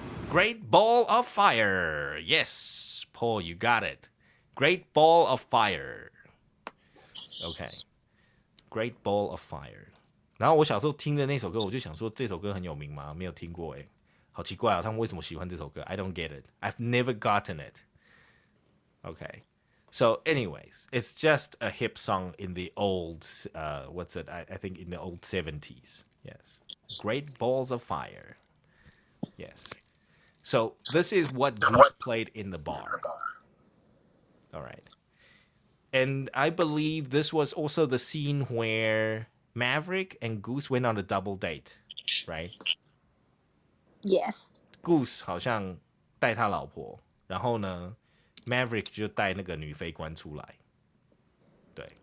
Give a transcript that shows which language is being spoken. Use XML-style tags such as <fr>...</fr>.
<en>Great Ball of Fire. Yes, Paul, you got it. Great Ball of Fire. OK, Great Ball of Fire.</en> <zh>然后我小时候听的那首歌，我就想说这首歌很有名吗？没有听过哎。好奇怪哦，他们为什么喜欢这首歌 ？</zh> <en>I don't get it. I've never gotten it. Okay, so anyways, it's just a hip song in the old, what's it? I think in the old 70s. Yes, Great Balls of Fire. Yes. So this is what Goose played in the bar. All right, and I believe this was also the scene where Maverick and Goose went on a double date, right? Yes.</en> <zh>Goose 好像带他老婆，然后呢 ，Maverick 就带那个女飞官出来，对。</zh>